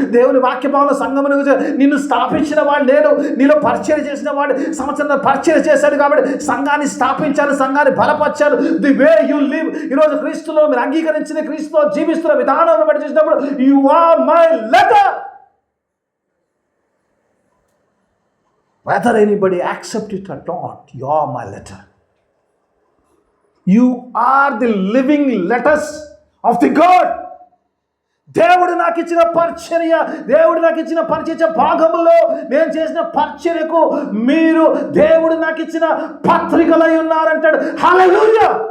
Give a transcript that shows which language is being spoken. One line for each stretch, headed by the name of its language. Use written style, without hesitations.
Telugu: దేవుని వాక్య భాగంలో సంఘమును నిన్ను స్థాపించిన వాడు నేను, నీలో పరిచయం చేసిన వాడు సంవత్సరం పరిచయం చేశాడు కాబట్టి సంఘాన్ని స్థాపించాను, సంఘాన్ని బలపరిచాను.
English: the way you live,
Telugu: ఈరోజు క్రీస్తులో మీరు అంగీకరించిన క్రీస్తులో జీవిస్తున్న విధానం బట్టి చూసినప్పుడు
English: You are my letter. Whether anybody accept it or not, you are my letter. You are the living letters of the God.
Telugu: దేవుడు నాకు ఇచ్చిన పరిచర్య, దేవుడు నాకు ఇచ్చిన పరిచర్య భాగములో నేను చేసిన పరిచర్యకు మీరు దేవుడు నాకు ఇచ్చిన పత్రికలై ఉన్నారంటాడు. హల్లెలూయా.